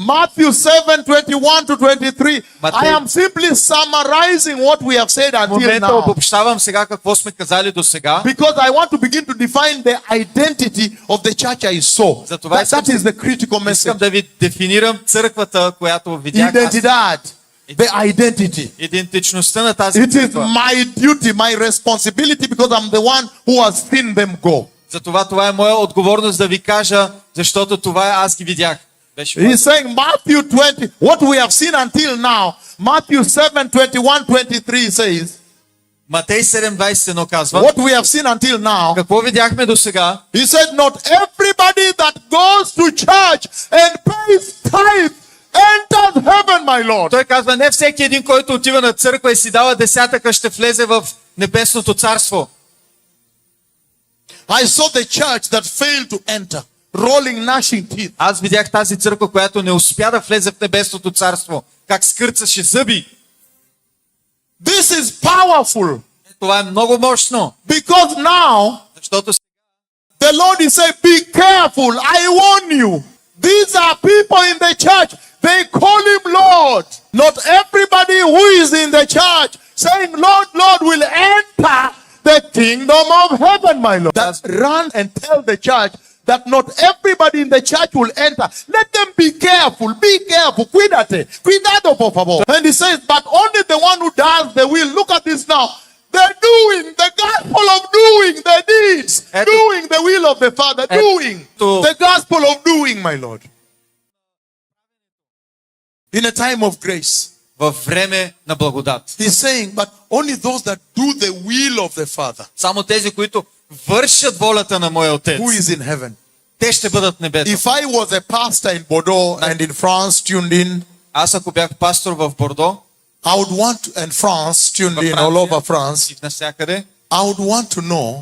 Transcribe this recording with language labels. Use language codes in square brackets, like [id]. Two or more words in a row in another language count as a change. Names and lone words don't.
[en] Matthew 7:21 to 23. Matthew- I am simply summarizing what we have said [bg] В [en] until [bg] момента [en] now. [bg] обобщавам сега какво сме казали до сега. [en] Because I want to begin to define the identity of the church I saw. [bg] Затова [en] That is the critical [bg] Искам [en] message. [bg] да ви дефинирам църквата, която видях. Аз. [es] Identidad. [en] The identity. [bg] Идентичността на тази [en] It is [bg] църква. [en] my duty, my responsibility, because I'm the one who has seen them go. [bg] Затова това е моя отговорност да ви кажа, защото това е аз ги видях. Беше [en] He's saying Matthew 20, what we have seen until now, Matthew 7:21-23 says, [bg] Матей 7:21 казва, [en] what we have seen until now, [bg] какво видяхме до сега? [en] he said, not everybody that goes to church and pays tithe enters heaven, my Lord. [bg] Той казва, не всеки един, който отива на църква и си дава десятъка, ще влезе в небесното царство. [en] I saw the church that failed to enter, rolling, gnashing teeth. [bg] Аз видях тази църква, която не успя да влезе в небесното царство. Как скърцаше зъби. [en] This is powerful [bg] Това е много мощно. [en] because now [bg] Защото [en] the Lord is saying, be careful, I warn you. These are people in the church. They call him Lord. Not everybody who is in the church saying, Lord, Lord, will enter the kingdom of heaven, my Lord. That run and tell the church that not everybody in the church will enter. Let them be careful. Be careful. [es] Cuidado, por favor. [en] And he says, but only the one who does the will. Look at this now. They're doing the gospel of doing the deeds. [bg] Eto- [en] Doing the will of the Father. [bg] Eto- [en] Doing the gospel of doing, my Lord. in a time of grace. [bg] във време на благодат. [en] He's saying, but only those that do the will of the Father [bg] Само тези, които вършат волята на моя Отец, [en] who is in heaven. [bg] те ще бъдат в небето. [en] If I was a pastor in Bordeaux and in France tuned in, [bg] Аз ако бях пастор в Бордо, [en] I would want to, and France tuned [bg] във [en] in all over [bg] Франция [en] France, [bg] и навсякъде, [en] I would want to know